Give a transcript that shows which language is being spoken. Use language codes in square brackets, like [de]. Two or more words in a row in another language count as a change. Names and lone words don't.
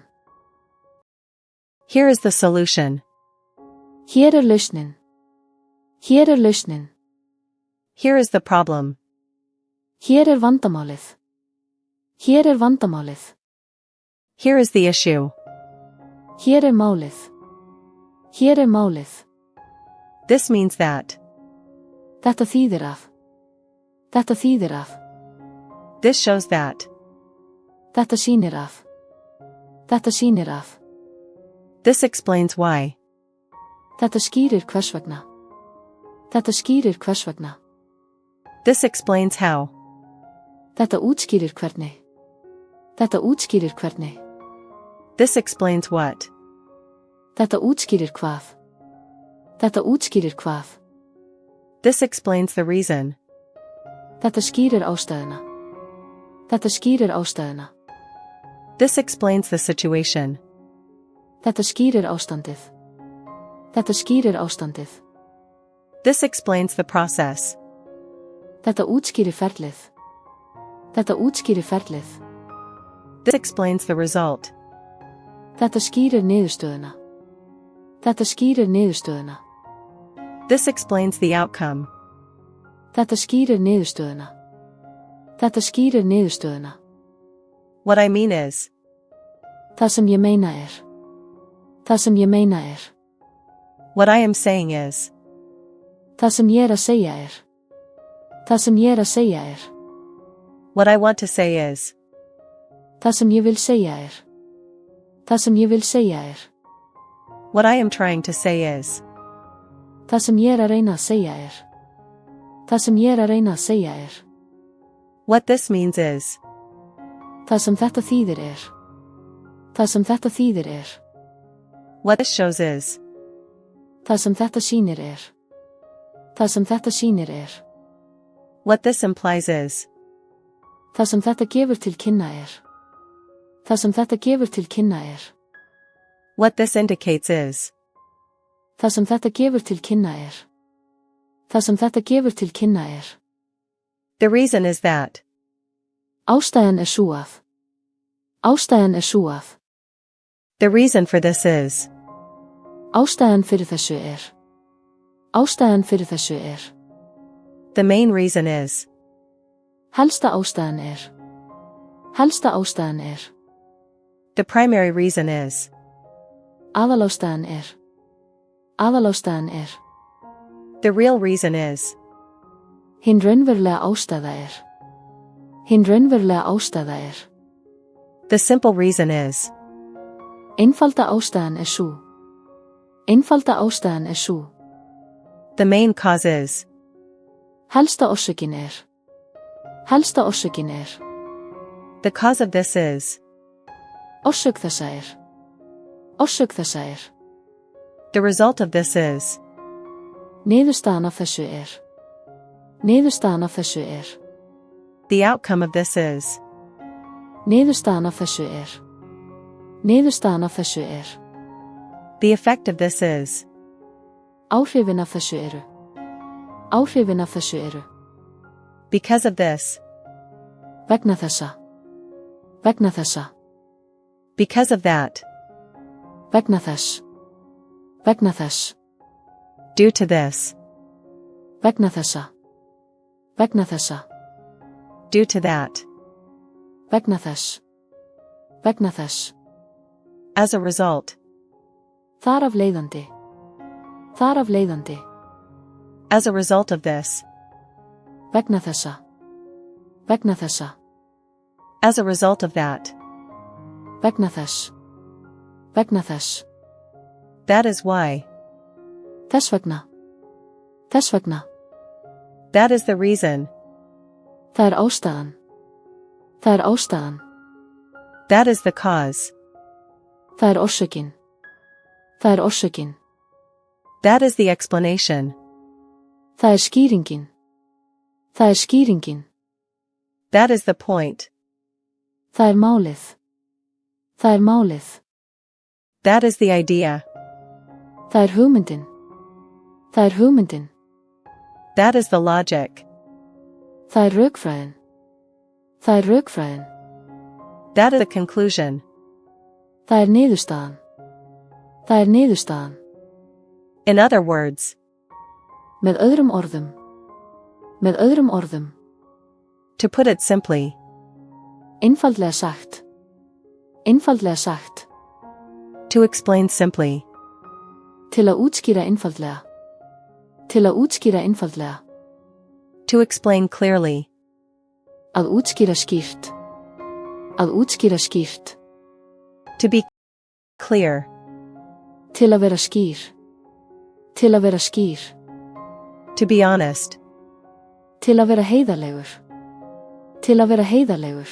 [en] Here is the solution. [is] Hér er lausnin. Hér er lausnin. [en] Here is the problem. [is] Hér er vandamálið. Hér er vandamálið. [en] Here is the issue. [is] Hér er málið. Hér er málið. [en] This means that. [is] Þetta þýðir að. Þetta þýðir að. [en] This shows that. [is] Þetta sýnir að. Þetta sýnir að. [en] This explains why. [is] Þetta skýrir hvers vegna. Þetta skýrir hvers vegna. [en] This explains how. [is] Þetta útskýrir hvernig. Þetta útskýrir hvernig. [en] This explains what. [is] Þetta útskýrir hvað. Þetta útskýrir hvað. [en] This explains the reason. [is] Þetta skýrir ástæðuna. Þetta skýrir ástæðuna. [en] This explains the situation. [is] Þetta skýrir ástandið. Þetta skýrir ástandið. [en] This explains the process. [is] Þetta útskýrir ferlið. Þetta útskýrir ferlið. [en] This explains the result. [is] Þetta skýrir niðurstöðuna. Þetta skýrir niðurstöðuna. [en] This explains the outcome. [is] Þetta skýrir niðurstöðuna. Þetta skýrir niðurstöðuna. [en] What I mean is. [is] Það sem ég meina er. Það sem ég meina er. [en] What I am saying is. [is] Það sem ég að segja er. Það sem ég að segja er. [en] What I want to say is. [is] Það sem ég vil segja er. Það sem ég vil segja er. [en] What I am trying to say is. [is] Það sem ég að reyna að segja er. Það sem ég að reyna að segja er. [en] What this means is. [is] Það sem þetta þýðir er. Það sem þetta þýðir er. [en] What this shows is. [is] Það sem þetta sýnir er. Það sem þetta sýnir er. [en] What this implies is. [is] Það sem þetta gefur til kynna er. Það sem þetta gefur til kynna er. [en] What this indicates is. [is] Það sem þetta gefur til kynna er. Það sem þetta gefur til kynna er. [en] The reason is that. [is] Ástæðan er sú að. Ástæðan er sú að. [en] The reason for this is. [is] Ástæðan fyrir þessu er. Ástæðan fyrir þessu er. [en] The main reason is. [is] Helsta ástæðan er. Helsta ástæðan er. [en] The primary reason is. [is] Aðalástæðan er. Aðalástæðan er. [en] The real reason is. [is] Hinn raunverulega ástæða er. Hinn raunverulega ástæða er. [en] The simple reason is. [is] Einfalda ástæðan er sú. Einfalda ástæðan er sú. [en] The main cause is. [is] Helsta orsökin er. Helsta orsökin er. [en] The cause of this is. [is] Orsök þessa er. Orsök þessa er. [en] The result of this is. [is] Niðurstaðan af þessu er. Niðurstaðan af þessu er. [en] The outcome of this is. [is] Niðurstaðan af þessu er. Niðurstaðan af þessu er. [en] The effect of this is. [is] Áhrifin af þessu eru. Áhrifin af þessu eru. [en] Because of this. [is] Vegna þessa. Vegna þessa. [en] Because of that. [is] Vegna þess. Vegna þess. [en] Due to this. [is] Vegna þessa. Vegna þessa. [en] Due to that. [is] Vegna þess. Vegna þess. [en] As a result. [is] Þar af leiðandi. Þar af leiðandi. [en] As a result of this. [is] Vegna þessa. Vegna þessa. [en] As a result of that. [is] Vegna þess. Vegna þess. [en] That is why. [is] Þess vegna. Þess vegna. [en] That is the reason. [is] Það er ástæðan. Það er ástæðan. [en] That is the cause. [is] Það er orsökin. Það er orsökin. [en] That is the explanation. [is] Það er skýringin. Það er skýringin. [en] That is the point. [is] Það er málið. Það er málið. [en] That is the idea. [is] Það er hugmyndin. Það er hugmyndin. [en] That is the logic. [is] Það er rökfræðin. Það er rökfræðin. [en] That is the conclusion. [is] Það er niðurstaðan. Það er niðurstaðan. [en] In other words. [is] Með öðrum orðum. Með öðrum orðum. [en] To put it simply. [is] Einfaldlega sagt. Einfaldlega sagt. [en] To explain simply. [is] Til að útskýra einfaldlega. Til að útskýra einfaldlega. [en] To explain clearly. [is] Að útskýra skýrt. Að útskýra skýrt. [en] To be clear. [is] Til að vera skýr. Til að vera skýr. [en] To be honest. [is] Til að vera heiðarlegur. Til að vera heiðarlegur.